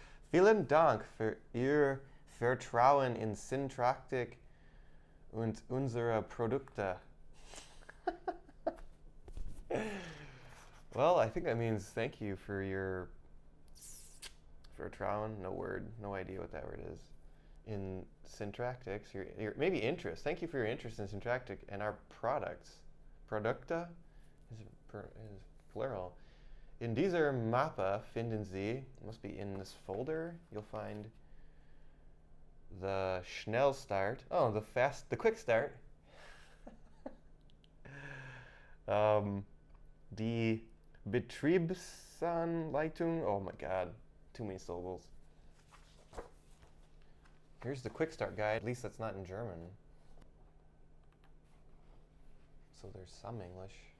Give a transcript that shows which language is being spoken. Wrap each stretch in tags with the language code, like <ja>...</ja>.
<de>Vielen Dank für Ihr Vertrauen in Sintratec und unsere Produkte.</de> <en>Well, I think that means thank you for your Vertrauen, no word, no idea what that word is. In Sintratec, your maybe interest. Thank you for your interest in Sintratec and our products. Produkte is plural.</en> <de>In dieser Mappe finden Sie,</de> <en>must be in this folder, you'll find the Schnellstart. Oh, the quick start.</en> <de>Die Betriebsanleitung.</de> <en>Oh my God, too many syllables. Here's the quick start guide. At least that's not in German. So there's some English.</en>